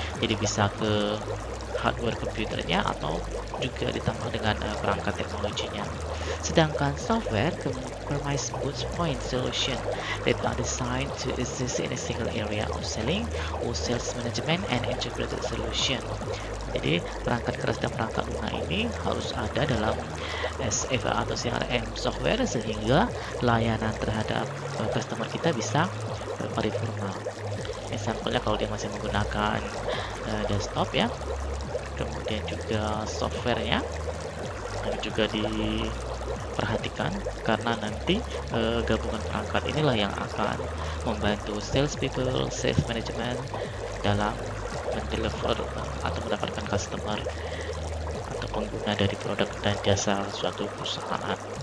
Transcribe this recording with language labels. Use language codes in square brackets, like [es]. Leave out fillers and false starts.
[id] Jadi bisa ke hardware komputernya atau juga ditambah dengan perangkat teknologinya. Sedangkan [en] software comprise both point solution that are designed to exist in a single area of selling or sales management and integrated solution. [id] Jadi perangkat keras dan perangkat lunak ini harus ada dalam SFA atau CRM software sehingga layanan terhadap customer kita bisa paripurna. Misalnya kalau dia masih menggunakan desktop ya, kemudian juga softwarenya juga diperhatikan karena nanti gabungan perangkat inilah yang akan membantu sales people, sales management dalam mendeliver atau mendapatkan customer atau pengguna dari produk dan jasa suatu perusahaan.